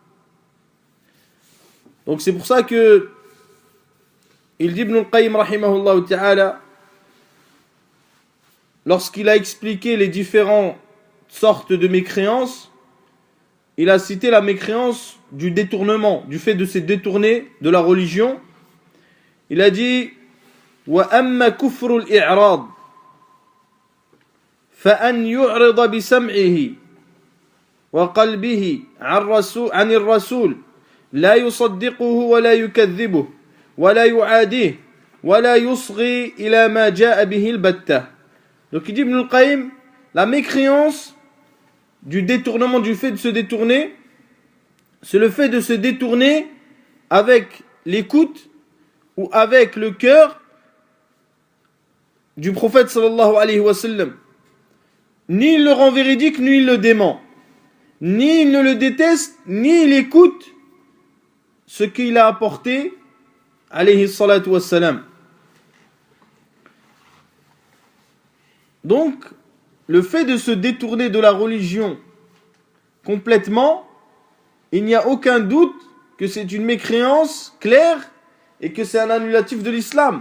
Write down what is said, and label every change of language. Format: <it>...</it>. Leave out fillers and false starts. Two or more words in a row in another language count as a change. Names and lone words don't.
<fr>Donc c'est pour ça que il dit Ibn al-Qayyim</fr> <ar>رحمه الله تعالى,</ar> <fr>lorsqu'il a expliqué les différentes sortes de mécréances, il a cité la mécréance du détournement, du fait de se détourner de la religion. Il a dit:</fr> <ar>وأما كفر الإعراض فأن يعرض بسمعه وقلبه عن الرسول لا يصدقه ولا يكذبه ولا يعاديه ولا يصغي إلى ما جاء به البتة.</ar> <fr>Donc il dit Ibn al-Qayyim, la mécréance du détournement, du fait de se détourner, c'est le fait de se détourner avec l'écoute ou avec le cœur du prophète</fr> <ar>صلى الله عليه وسلم.</ar> <fr>Ni il le rend véridique, ni il le dément. Ni il ne le déteste, ni il écoute ce qu'il a apporté,</fr> <ar>عليه الصلاة والسلام.</ar> <fr>Donc, le fait de se détourner de la religion complètement, il n'y a aucun doute que c'est une mécréance claire et que c'est un annulatif de l'islam.</fr>